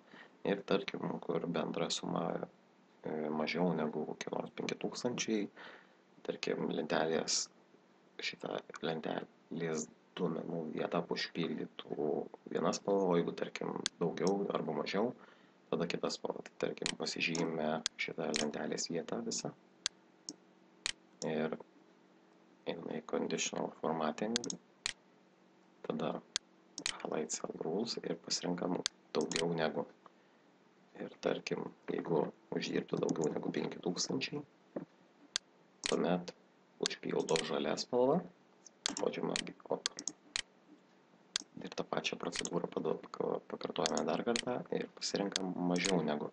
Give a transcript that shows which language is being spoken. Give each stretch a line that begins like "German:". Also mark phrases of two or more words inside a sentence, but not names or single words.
Lithuanian: Ir tarkim, kur bendra suma mažiau negu kokie nors 5000, tarkim šitą lentelės duomenų vietą užpildytų viena spalva, o jeigu tarkim daugiau arba mažiau, tada kita spalva. Tai tarkim pasižymime šitą lentelės vietą visą ir einame į
English: conditional formatting,
Lithuanian: tada
English: highlight cell rules
Lithuanian: ir pasirinkam daugiau negu. Ir tarkim, jeigu uždirbtų daugiau negu 5000, tuomet užpildo žalia spalva, spaudžiame OK. Ir tą pačią procedūrą pakartojame dar kartą ir pasirinkam mažiau negu.